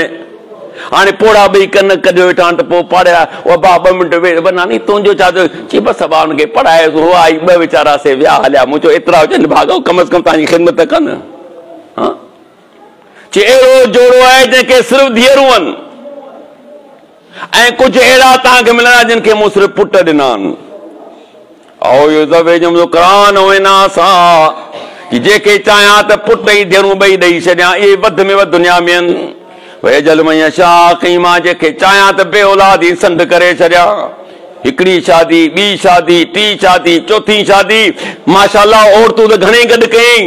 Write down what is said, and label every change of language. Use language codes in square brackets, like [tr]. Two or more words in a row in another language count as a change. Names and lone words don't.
[sd] हाणे पोड़ा ॿई कन कढियो वेठा आहिनि त पोइ पढ़िया, उहा भाउ 2 मिंट वेह नानी तुंहिंजो छा थियो, चई बसि भाउ हुनखे पढ़ायोसि, हो आई 2 वीचारा से विया हलिया, मूं चयो एतिरा हुजनि भाॻो, कम अज़ कम तव्हांजी ख़िदमत कनि। हा चई अहिड़ो जोड़ो आहे जंहिंखे सिर्फ़ु धीअरूं आहिनि, ऐं कुझु अहिड़ा तव्हांखे मिलंदा जिन खे मूं सिर्फ़ु पुट ॾिना आहिनि। [ar] أو يزوجهم ذكرانا وإناثا, [sd] कि जेके चाहियां त पुट ई धीअरूं ॿई ॾेई छॾियां, इहे वधि में वधि दुनिया में आहिनि। [ar] ويجعل من يشاء عقيما, [sd] जेके चाहियां त बे औलाद ई संड करे छॾियां। हिकिड़ी शादी, ॿी शादी, टी शादी, चौथी शादी, माशाअल्लाह औरतूं त घणे गॾु कयईं।